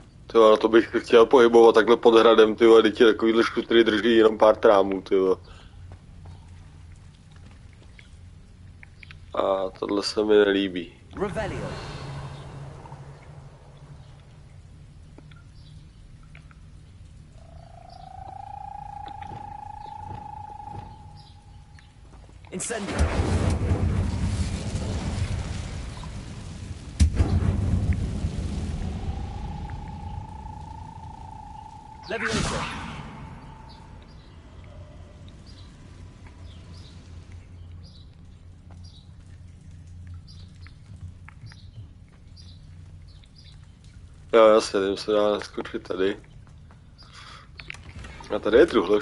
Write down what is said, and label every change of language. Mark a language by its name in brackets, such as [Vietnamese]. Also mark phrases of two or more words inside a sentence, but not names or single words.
[Czech] Tyjo, na to bych se chtěl pohybovat takhle pod hradem, tyjo, teď takovýhle škutry drží jenom pár trámů, tyjo. A tohle se mi nelíbí. Revelio. Incendio. Levioso. Jo, jasně, tím se dá naskočit tady. A tady je truhloš.